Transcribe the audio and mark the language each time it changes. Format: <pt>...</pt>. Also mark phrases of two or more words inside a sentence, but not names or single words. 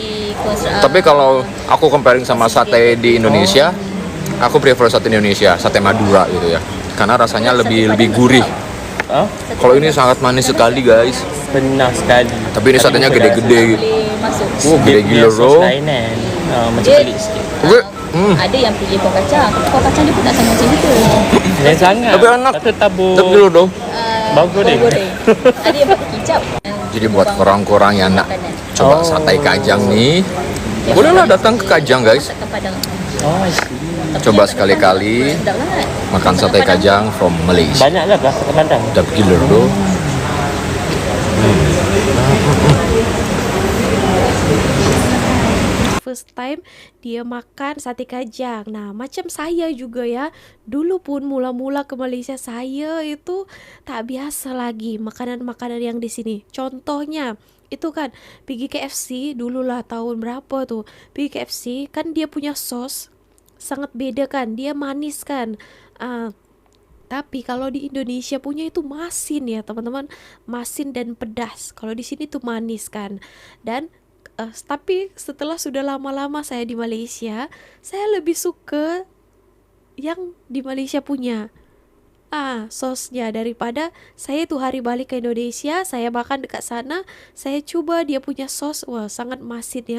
<id>Tapi kalau aku comparing sama sate di Indonesia, aku prefer sate Indonesia, sate Madura gitu ya. Karena rasanya lebih gurih. Kalau ini sangat manis sekali guys. Benar sekali. Tapi ini satenya gede-gede. Gede gila sos bro.</id> <ms>lainan. Macam pelik sikit. ada yang pilih kuah kacang. Tapi kuah kacang dia pun tak sama macam itu. Lain sangat.</ms> <id>Tapi enak.</id> <ms>Tapi tabur.</ms> <id>Tapi dulu dong. Bawang goreng.</id> <ms>Ada yang pakai kicap. Jadi buat korang-korang yang nak coba sate kajang nih, bolehlah datang ke Kajang guys.</ms> <en>Oh, I see.</en> <ms>Coba sekali-kali makan sate kajang</ms> <en>from Malaysia.</en> <ms>Banyaklah rasa Padang. Sedap gila bro.</ms> <en>First time</en> <ms>dia makan sate kajang.</ms> <id>Nah, macam saya juga ya. Dulu pun mula-mula ke Malaysia saya itu tak biasa lagi makanan-makanan yang di sini. Contohnya itu kan pergi KFC dululah tahun berapa tuh. Pergi KFC kan dia punya sos sangat beda kan. Dia manis kan. Tapi kalau di Indonesia punya itu masin ya teman-teman. Masin dan pedas. Kalau di sini tuh manis kan. Dan tapi setelah sudah lama-lama saya di Malaysia, saya lebih suka yang di Malaysia punya sosnya daripada saya tuh hari balik ke Indonesia, saya makan dekat sana, saya coba dia punya sos, wah sangat masin ya.</id>